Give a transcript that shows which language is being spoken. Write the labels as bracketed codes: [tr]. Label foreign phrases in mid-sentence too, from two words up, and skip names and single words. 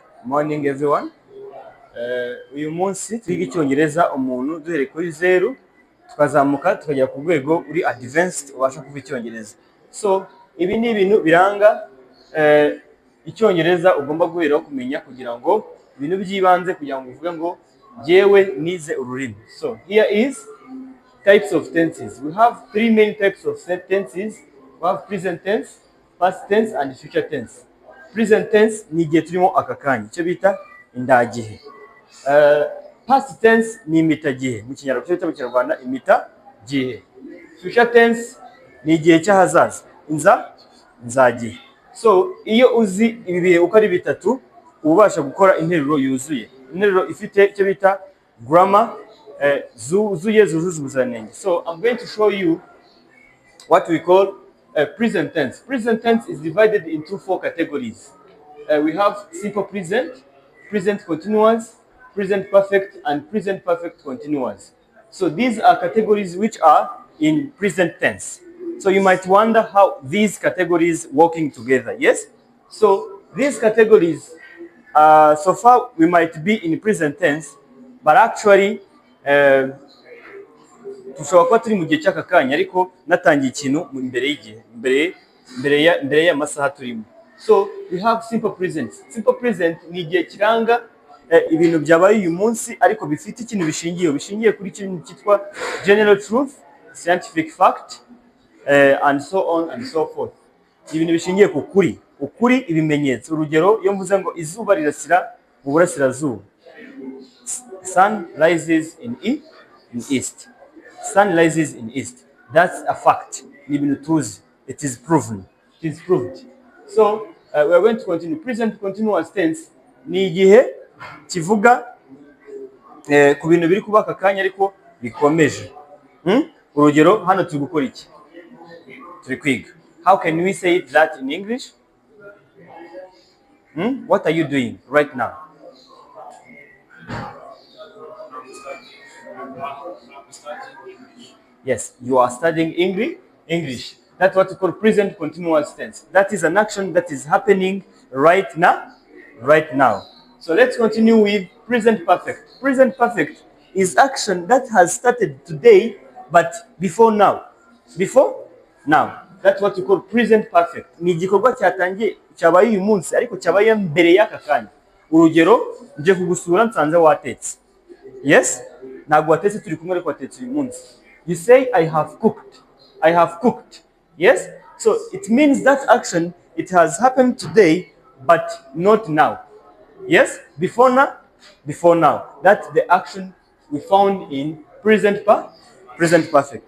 [en] Morning everyone. [rw] Uyu munsi twiga icyongereza umuntu duhereye kuri 0 tukazamuka tukajya ku rwego uri advanced ubasha kuvuga icyongereza. So ibi ni ibintu biranga icyongereza ugomba guheraho kumenya kugira ngo ibintu by'ibanze kugira ngo uvuge ngo jewe nize ururimi. [en] So here is types of tenses. We have 3 main types of tenses. We have present tense, past tense and future tense. Present tense [rw] ni igihe turimo aka kanya cyo bita indagihe. [en] Past tense [rw] ni imitagihe mu Kinyarwanda cyo bita mu Kinyarwanda imitagihe. [en] Future tense [rw] ni igihe cy'ahazaza nzagihe. So iyo uzi ibi bihe uko ari bitatu ubasha gukora interuro yuzuye, interuro ifite icyo bita grammar zuzuye zujuje ubuziranenge. [en] So I'm going to show you what we call present tense. Present tense is divided into 4 categories. We have simple present, present continuous, present perfect, and present perfect continuous. So these are categories which are in present tense. So you might wonder how these categories working together. Yes? So these categories, so far we might be in present tense, but actually [rw] tushobora kuba turi mu gihe cy'aka kanya ariko natangiye ikintu imbere y'igihe imbere y'amasaha turimo. [en] So we have simple present. Simple present [rw] ni igihe kiranga ibintu byabaye uyu munsi ariko bifite ikintu bishingiye kuri ikintu cyitwa [en] general truth, scientific fact, and so on and so forth. [rw] Ibintu bishingiye ku ukuri ibimenyetso. Urugero iyo mvuze ngo izuba rirasira mu burasirazuba, [en] sun rises in east. Sun rises in east. That's a fact. [rw] Ni ibintu tuzi. [en] It is proven. It is proved. So we are going to continue. Present continuous tense [rw] ni igihe kivuga ku bintu biri kuba aka kanya ariko bikomeje. Urugero hano turi gukora iki? Turi kwiga. [en] How can we say that in English? What are you doing right now? Yes, you are studying English. That's what we call present continuous tense. That is an action that is happening right now. So let's continue with present perfect. Present perfect is action that has started today, but before now. Before now. That's what we call present perfect. [rw] Ni igikorwa cyatangiye cyabaye uyu munsi ariko cyabaye mbere y'aka kanya. Urugero nje kugusura nsanze watetse. Yes? Ntabwo watetse turi kumwe ariko watetse uyu munsi. [en] You say I have cooked. Yes? So it means that action, it has happened today, but not now. Yes? Before now. That's the action we found in present perfect.